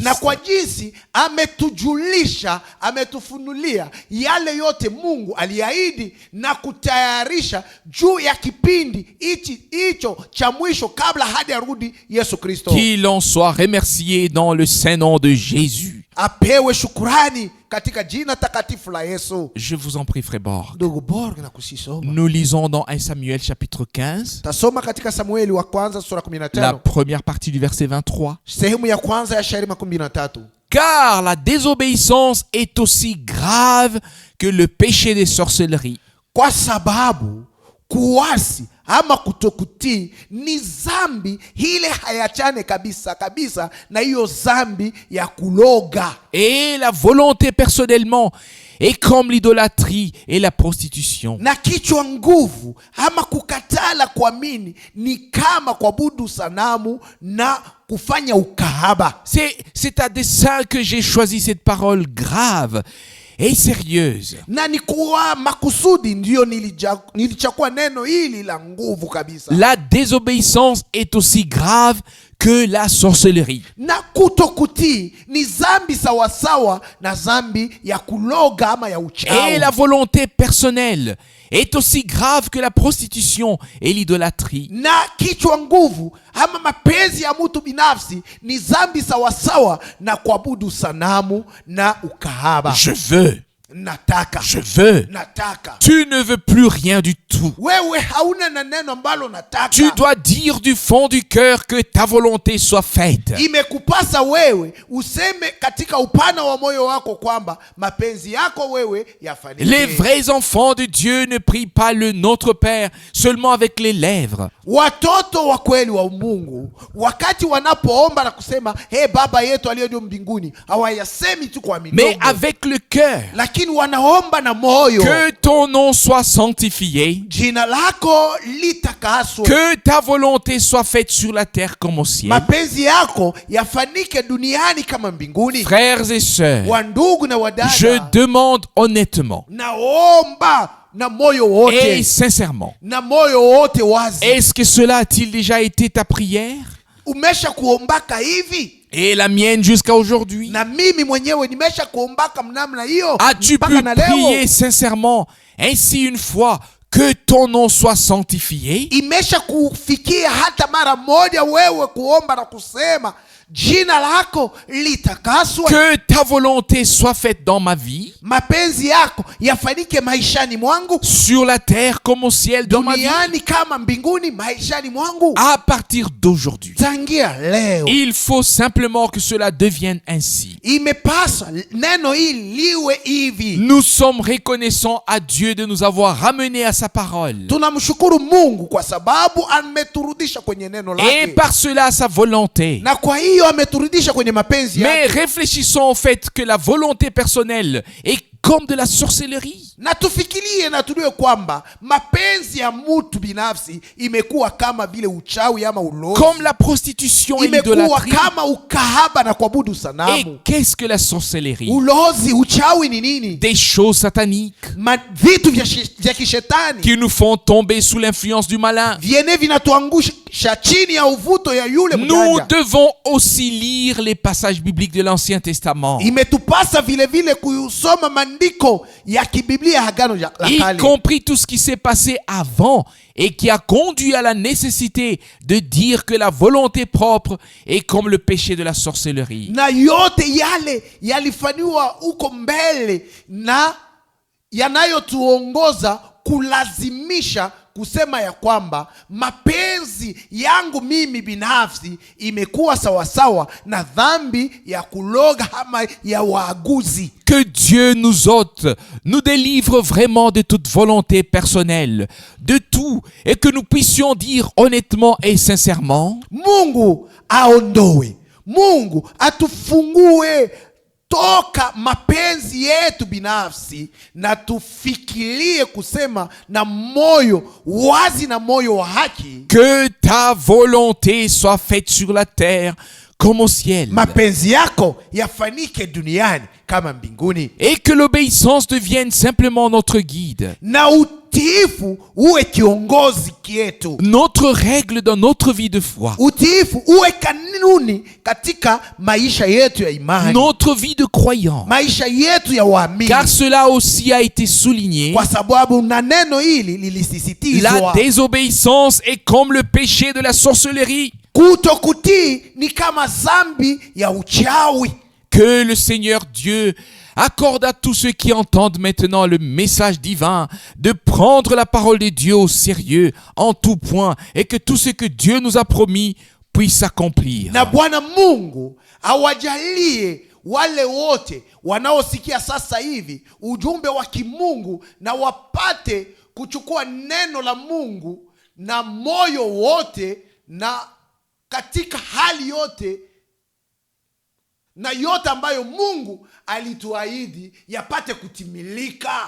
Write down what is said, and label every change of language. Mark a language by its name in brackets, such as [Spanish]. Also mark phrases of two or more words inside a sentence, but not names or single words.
[Swahili] na kwa jinsi ametujulisha, ametufunulia yale yote Mungu aliahidi na kutayarisha juu ya kipindi hicho cha mwisho kabla hadi arudi Yesu Kristo. [French] Qu'il en soit remercié dans le saint nom de Jésus. [Swahili] Apewe shukrani katika jina takatifu la Yesu. [French] Je vous en prie, frère Borg. [Swahili] Ndugu Borg na kusisoma. [French] Nous lisons dans 1 Samuel chapitre 15, [Swahili] Tasoma katika Samueli wa kwanza sura la 15. [French] première partie du verset 23. [Swahili] Sehemu ya kwanza ya shairi 13. [French] Car la désobéissance est aussi grave que le péché des sorcelleries. [Swahili] Kwa sababu kuasi ama kutokutii ni zambi ile hayachane kabisa kabisa na hiyo zambi ya kuloga. [French] Et la volonté personnellement est comme l'idolâtrie et la prostitution. [Swahili] Na kichwa nguvu ama kukatala kuamini ni kama kuabudu sanamu na kufanya ukahaba. [French] C'est à dessein que j'ai choisi cette parole grave et sérieuse. [Swahili] Na ni kwa makusudi ndio nilichakua neno hili la nguvu kabisa. [French] La désobéissance est aussi grave que la sorcellerie. [Swahili] Na kutokutii ni zambi sawasawa na zambi ya kuloga ama ya uchawi. [French] Et la volonté personnelle est aussi grave que la prostitution et l'idolâtrie. [Swahili] Na kichwa nguvu ama mapenzi ya mtu binafsi ni zambi sawasawa na kuabudu sanamu na ukahaba. [French] Je veux. [Swahili] Nataka. [French] Je veux. [Swahili] Nataka. [French] Tu ne veux plus rien du tout. [Swahili] Wewe hauna na neno ambalo nataka. [French] Tu dois dire du fond du cœur que ta volonté soit faite. [Swahili] Imekupasa wewe useme katika upana wa moyo wako kwamba mapenzi yako wewe yafanyike. [French] Les vrais enfants de Dieu ne prient pas le Notre Père seulement avec les lèvres. [Swahili] Watoto wa kweli wa Mungu wakati wanapoomba na kusema Baba yetu aliye juu mbinguni, hawayasemi tu kwa midomo, [French] mais avec le cœur. [Swahili] lakini wanaomba na moyo. [French] Que ton nom soit sanctifié. [Swahili] Jina lako litakaswe. [French] Que ta volonté soit faite sur la terre comme au ciel. [Swahili] Mapenzi yako yafanike duniani kama mbinguni. [French] Frères et sœurs, [Swahili] Wandugu na wadada, [French] je demande honnêtement [Swahili] naomba na moyo wote, [French] et sincèrement, [Swahili] na moyo wote wazi. [French] est-ce que cela a-t-il déjà été ta prière? [Swahili] Umesha kuombaka hivi? [French] Et la mienne jusqu'à aujourd'hui? [Swahili] Na mimi mwenyewe nimesha kuombaka mnamna hiyo. [French] As-tu pu [Swahili] mpaka na leo? [French] prier sincèrement ainsi une fois que ton nom soit sanctifié? [Swahili] Imesha kufikia hata mara moja wewe kuomba na kusema jina lako litakaswe, [French] Que ta volonté soit faite dans ma vie, [Swahili] mapenzi yako yafanyike maishani mwangu, [French] sur la terre comme au ciel dans ma vie, [Swahili] duniani kama mbinguni maishani mwangu. [French] à partir d'aujourd'hui. [Swahili] Tangia leo [French] Il faut simplement que cela devienne ainsi. [Swahili] imepaswa neno hili liwe hivi. [French] Nous sommes reconnaissants à Dieu de nous avoir ramenés à sa parole. [Swahili] Tunamshukuru Mungu kwa sababu ameturudisha kwenye neno [French] Et [Swahili] lake, [French] par cela à sa volonté. [Swahili] na kwa hiyo ameturudisha kwenye mapenzi [French] Mais [Swahili] yake. [French] réfléchissons au fait que la volonté personnelle est comme de la sorcellerie. [Swahili] Na tufikirie na tujue kwamba mapenzi ya mtu binafsi imekuwa kama vile uchawi ama ulozi, [French] Comme la prostitution et [Swahili] imekuwa [French] l'idolâtrie. [Swahili] kama ukahaba na kuabudu [French] Et [Swahili] sanamu. [French] qu'est-ce que la sorcellerie? [Swahili] Ulozi, uchawi ni nini? [French] Des choses sataniques [Swahili] Vitu vya kishetani [French] qui nous font tomber sous l'influence du malin. [Swahili] viene vinatuangusha chini ya uvuto ya yule [French] Nous [Swahili] mjanja. [French] devons aussi lire les passages bibliques de l'Ancien Testament, [Swahili] Imetupasa vile vile kusoma maandiko ya kibiblia ya Agano la [French] y [Swahili] Kale, [French] compris tout ce qui s'est passé avant et qui a conduit à la nécessité de dire que la volonté propre est comme le péché de la sorcellerie. [Swahili] na yote yale yalifanywa huko mbele na yanayotuongoza kulazimisha kusema ya kwamba mapenzi yangu mimi binafsi imekuwa sawasawa na dhambi ya kuloga ama ya waaguzi. [French] Que Dieu nous ôte, nous délivre vraiment de toute volonté personnelle, de tout, et que nous puissions dire honnêtement et sincèrement: [Swahili] Mungu aondoe, Mungu atufungue toka mapenzi yetu binafsi, na tufikirie kusema na moyo wazi na moyo wa haki. [French] Que ta volonté soit faite sur la terre comme au ciel. [Swahili] Mapenzi yako yafanyike duniani kama mbinguni. [French] Et que l'obéissance devienne simplement notre guide, [Swahili] Na utiifu uwe kiongozi kietu. [French] notre règle dans notre vie de foi, [Swahili] Utiifu uwe kanuni katika maisha yetu ya imani, [French] notre vie de croyant. [Swahili] maisha yetu ya waamini. [French] Car cela aussi a été souligné: [Swahili] Kwa sababu na neno hili [French] la [Swahili] lilisisitizwa. [French] désobéissance est comme le péché de la sorcellerie. [Swahili] Kutokutii ni kama zambi ya uchawi. [French] Que le Seigneur Dieu accorde à tous ceux qui entendent maintenant le message divin de prendre la parole de Dieu au sérieux en tout point, et que tout ce que Dieu nous a promis puisse s'accomplir. [Swahili] Na Bwana Mungu awajalie wale wote wanaosikia sasa hivi ujumbe wa kimungu, na wapate kuchukua neno la Mungu na moyo wote, na katika hali yote, na yote ambayo Mungu alituahidi yapate kutimilika.